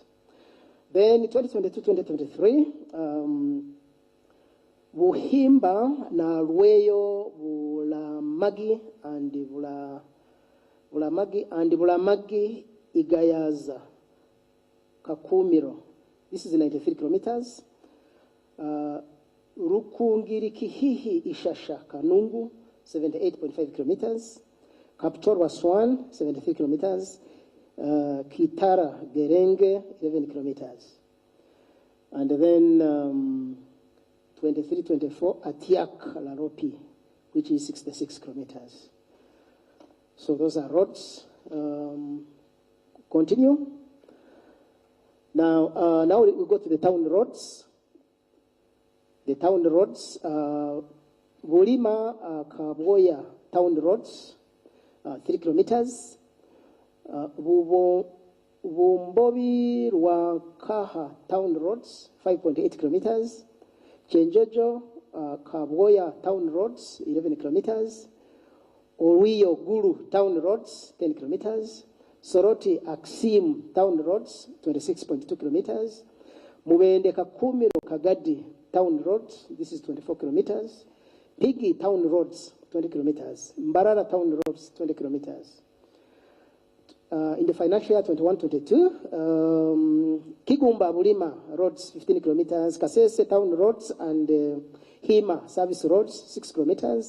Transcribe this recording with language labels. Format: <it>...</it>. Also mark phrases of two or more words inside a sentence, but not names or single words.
<en>Then 2022-2023, Buhimba na Rweyo Bulamagi and Bulamagi Igayaza Kakumiro. This is 93 kilometers. Rukungirikihihi Ishasha Kanungu, 78.5 kilometers. Kapchorwa Swan, 73 kilometers. Kitara Gerenge, 11 kilometers. And then 23-24, Atiak Laropi, which is 66 kilometers. So those are roads. Continue. Now we go to the town roads. The town roads, Bulima Kaboya town roads, 3 kilometers. Vumbobi Rwakaha town roads, 5.8 kilometers. Chenjojo Kaboya town roads, 11 kilometers. Owiyo Guru town roads, 10 kilometers. Soroti Aksim town roads, 26.2 kilometers. Mubende Kakumiro Kagadi town roads, this is 24 kilometers. Pigi town roads, 20 kilometers. Mbarara town roads, 20 kilometers. In the financial year 21-22, Kigumba Bulima roads, 15 kilometers. Kasese town roads and Hima service roads, 6 kilometers.</en>